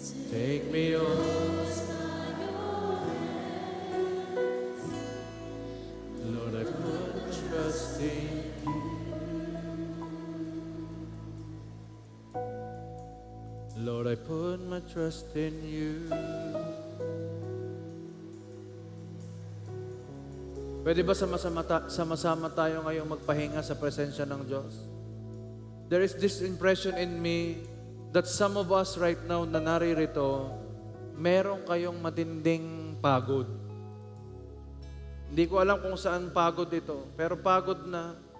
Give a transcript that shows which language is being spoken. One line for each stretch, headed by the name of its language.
English: Take me on by your hands. Lord, I put my trust in you. Lord, I put my trust in you.
Filipino: Pwede ba sama-sama tayo ngayong magpahinga sa presensya ng Diyos?
English: There is this impression in me that some of us right now
Filipino: na naririto, meron kayong matinding pagod. Hindi ko alam kung saan pagod ito, pero pagod na.